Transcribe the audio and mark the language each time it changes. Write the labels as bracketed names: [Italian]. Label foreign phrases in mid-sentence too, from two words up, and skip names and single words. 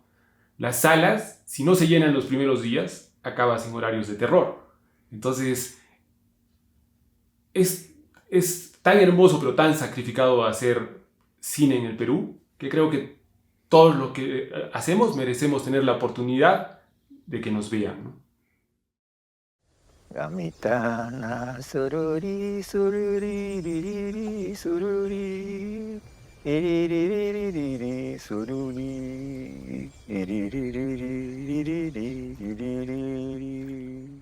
[Spanish] Las salas, si no se llenan los primeros días, acabas en horarios de terror. Entonces, es tan hermoso pero tan sacrificado hacer cine en el Perú, que creo que todos los que hacemos merecemos tener la oportunidad de que nos vean, ¿no? Gamitana, sururi, sururi, ririri, sururi, iriririri, sururi, iriririri, iriririri.